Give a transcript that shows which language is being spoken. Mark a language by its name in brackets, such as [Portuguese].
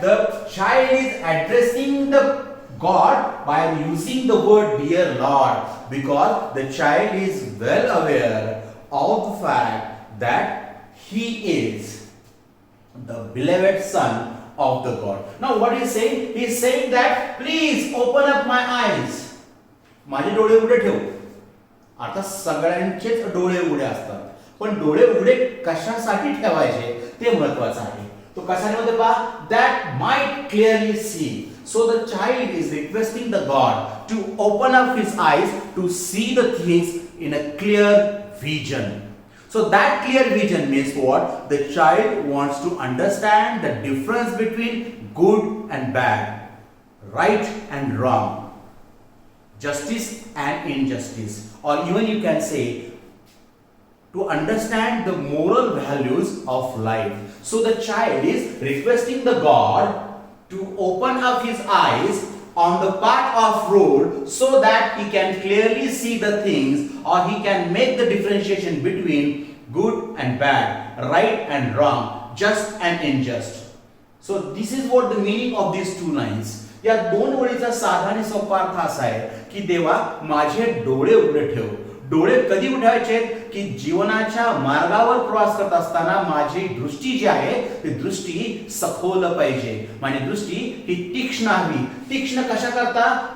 [English] The child is addressing the God by using the word dear Lord, because the child is well aware of the fact that he is the beloved son of the God. Now what is saying? He is saying that please open up my eyes. [Marathi] माझे डोळे उघडे ठेव. आता सगळ्यांचेच डोळे उघडे असतात, पण डोळे उघडे कशासाठी ठेवायचे ते महत्त्वाचं आहे. तो कशामध्ये पहा, [English] that might clearly see. So the child is requesting the God to open up his eyes to see the things in a clear vision. So that clear vision means what? The child wants to understand the difference between good and bad, right and wrong, justice and injustice, or even you can say to understand the moral values of life. So the child is requesting the God to open up his eyes on the path of road so that he can clearly see the things, or he can make the differentiation between good and bad, right and wrong, just and unjust. So this is what the meaning of these two lines. [Marathi] या दोन ओळीचा साधा आणि सोपा अर्थ असा आहे की देवा माझे डोळे उघडे ठेव. डोळे कधी उघडायचे? की जीवनाच्या मार्गावर प्रवास करत असताना माझी दृष्टी जी आहे ती दृष्टी सखोल पाहिजे. माझी दृष्टी ही तीक्ष्ण हवी. तीक्ष्ण कशा करता?